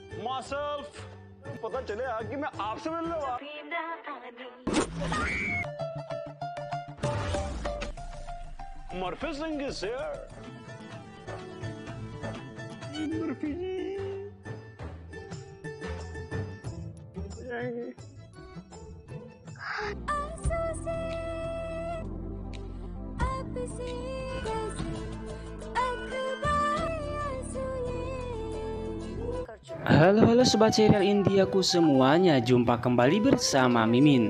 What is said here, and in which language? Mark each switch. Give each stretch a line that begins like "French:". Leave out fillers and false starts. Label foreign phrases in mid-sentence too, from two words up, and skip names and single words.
English: myself.
Hindi: पता चले कि मैं आपसे मिलने वाला।
English: Murphy Singh is here.
Hindi: Murphy जी जाएंगे।
Indonesian: Halo sobat serial Indiaku semuanya, jumpa kembali bersama Mimin.